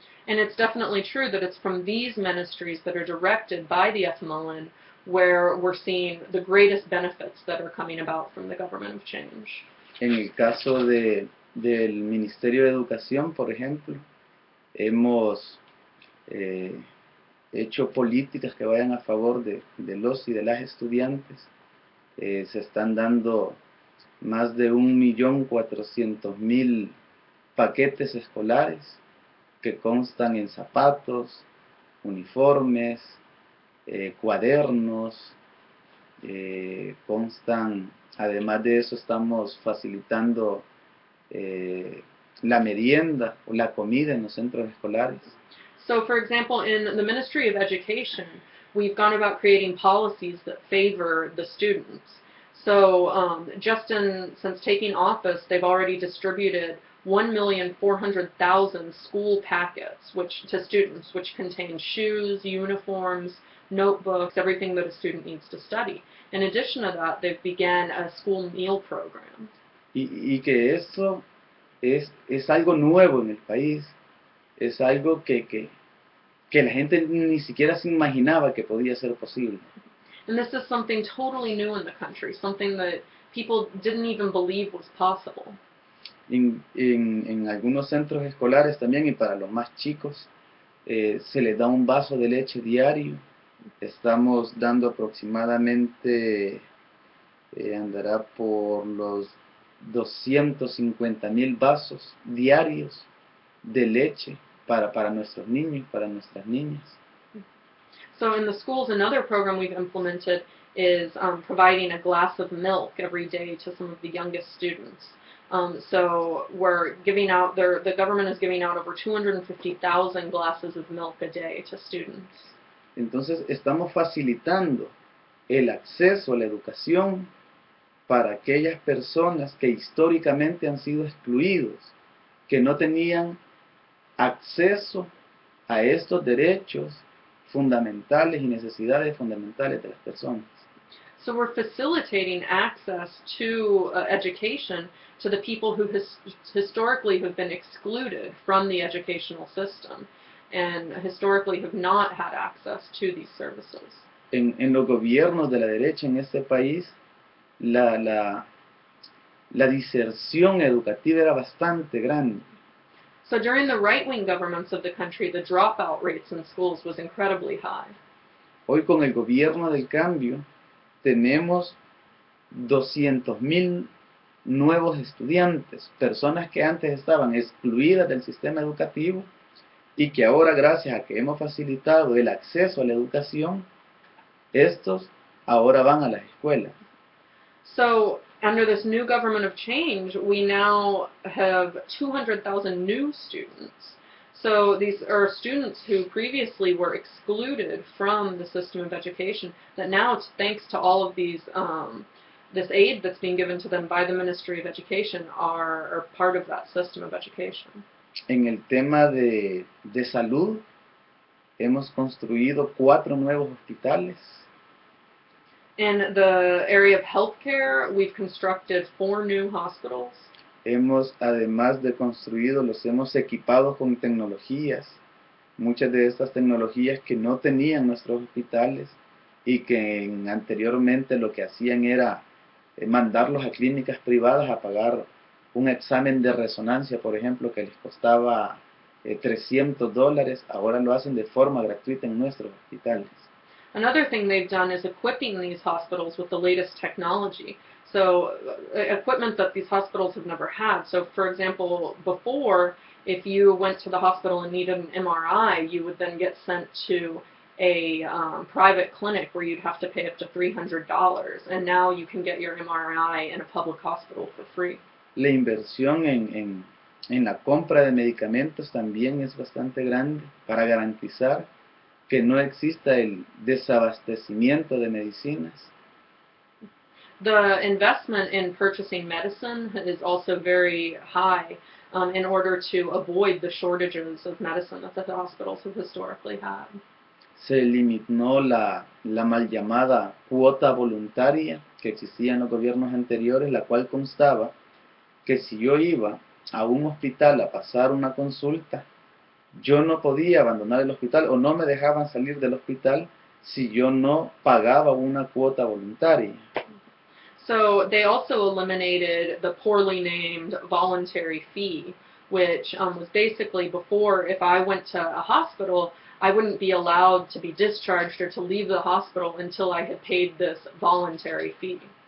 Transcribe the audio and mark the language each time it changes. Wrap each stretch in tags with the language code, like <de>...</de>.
<en>And it's definitely true that it's from these ministries that are directed by the FMLN where we're seeing the greatest benefits that are coming about from the government of change.</en> <es>En el caso del Ministerio de Educación, por ejemplo, hemos hecho políticas que vayan a favor de los y de las estudiantes. Se están dando más de 1.400.000 paquetes escolares que constan en zapatos, uniformes, cuadernos, constan, además de eso estamos facilitando la merienda o la comida en los centros escolares.</es> <en>So, for example, in the Ministry of Education, we've gone about creating policies that favor the students. So, since taking office, they've already distributed 1,400,000 school packets to students, which contain shoes, uniforms, notebooks, everything that a student needs to study. In addition to that, they've began a school meal program.</en> <es>Y que eso es algo nuevo en el país, es algo que la gente ni siquiera se imaginaba que podía ser posible.</es> <en>And this is something totally new in the country, something that people didn't even believe was possible.</en> <es>En algunos centros escolares también, y para los más chicos, se les da un vaso de leche diario. Estamos dando aproximadamente, andará por los 250,000 vasos diarios de leche para nuestros niños, para nuestras niñas.</es> <en>So in the schools, another program we've implemented is providing a glass of milk every day to some of the youngest students. So we're giving out, the government is giving out over 250,000 glasses of milk a day to students.</en> <es>Entonces estamos facilitando el acceso a la educación para aquellas personas que históricamente han sido excluidos, que no tenían acceso a estos derechos fundamentales y necesidades fundamentales de las personas.</es> <en>So we're facilitating access to education to the people who historically have been excluded from the educational system and historically have not had access to these services.</en> <es>En los gobiernos de la derecha en este país, la diserción educativa era bastante grande.</es> <en>So during the right-wing governments of the country, the dropout rates in schools was incredibly high.</en> <es>Hoy con el gobierno del cambio tenemos 200,000 nuevos estudiantes, personas que antes estaban excluidas del sistema educativo y que ahora, gracias a que hemos facilitado el acceso a la educación, estos ahora van a las escuelas.</es> <en>So under this new government of change, we now have 200,000 new students. So these are students who previously were excluded from the system of education that now, thanks to all of these, this aid that's being given to them by the Ministry of Education, are part of that system of education.</en> <es>En el tema de salud, hemos construido 4 nuevos hospitales.</es> <en>In the area of healthcare, we've constructed 4 new hospitals.</en> <es>Hemos, además de construido, los hemos equipado con tecnologías, muchas de estas tecnologías que no tenían nuestros hospitales y que anteriormente lo que hacían era mandarlos a clínicas privadas a pagar un examen de resonancia, por ejemplo, que les costaba $300, ahora lo hacen de forma gratuita en nuestros hospitales.</es> <en>Another thing they've done is equipping these hospitals with the latest technology. So equipment that these hospitals have never had. So for example, before, if you went to the hospital and needed an MRI, you would then get sent to a private clinic where you'd have to pay up to $300. And now you can get your MRI in a public hospital for free.</en> <es>La inversión en la compra de medicamentos también es bastante grande para garantizar que no exista el desabastecimiento de medicinas.</es> <en>The investment in purchasing medicine is also very high in order to avoid the shortages of medicine that the hospitals have historically had.</en> <es>Se eliminó la mal llamada cuota voluntaria que existía en los gobiernos anteriores, la cual constaba que si yo iba a un hospital a pasar una consulta, yo no podía abandonar el hospital o no me dejaban salir del hospital si yo no pagaba una cuota voluntaria.</es> <en>So they also eliminated the poorly named voluntary fee, which was basically before, if I went to a hospital, I wouldn't be allowed to be discharged or to leave the hospital until I had paid this voluntary fee.</en>